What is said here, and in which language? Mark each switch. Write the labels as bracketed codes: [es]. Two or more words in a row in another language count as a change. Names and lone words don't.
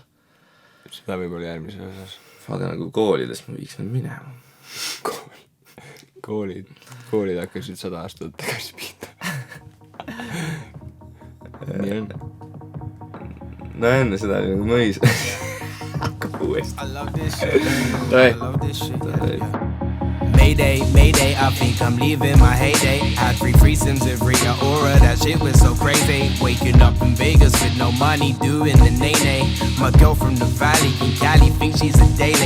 [et] Seda võib olla järgmise osas. Aga nagu koolidest me viiks need minema. Koolid hakkasid 100 aastat tagasi pihta. Nii on. No enne seda oli nagu mõis. Hakkab uuesti. [en] Mayday, Mayday, I think I'm leaving my heyday. Had 3 threesomes every aura, that shit was so crazy. Waking up in Vegas with no money, doing the nay-nay. My girl from the valley in Cali thinks she's a daily.